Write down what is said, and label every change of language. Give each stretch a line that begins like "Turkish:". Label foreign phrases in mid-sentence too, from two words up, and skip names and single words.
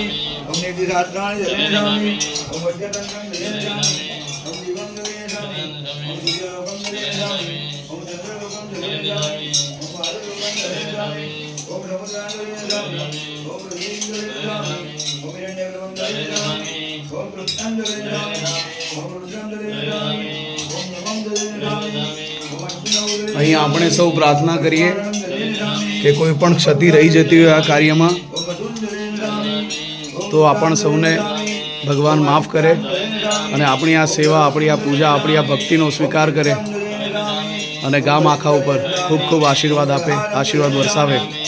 Sanskrit: ओम नीतिशास्त्राणि जले नमामि ओम वैद्यतन्त्रं जले नमामि ओम दिवं जले नमामि ओम सूर्यलोकं जले नमामि ओम चन्द्रलोकं जले नमामि ओम आरुलोकं जले नमामि ओम समुद्रां जले नमामि ओम पृथिवीं जले नमामि ओम हिरण्यगर्भं जले नमामि ओम कृष्णं जले नमामि ओम रुद्रं जले नमामि ओम नमं जले नमामि ओम अग्निं जले नमामि।
Gujarati: અહીં આપણે સૌ પ્રાર્થના કરીએ કે કોઈ પણ ક્ષતિ રહી જતી હોય આ કાર્યમાં તો આપણ સૌને ભગવાન માફ કરે અને આપણી આ સેવા, આપણી આ પૂજા, આપણી આ ભક્તિનો સ્વીકાર કરે અને ગામ આખા ઉપર ખૂબ ખૂબ આશીર્વાદ આપે, આશીર્વાદ વરસાવે।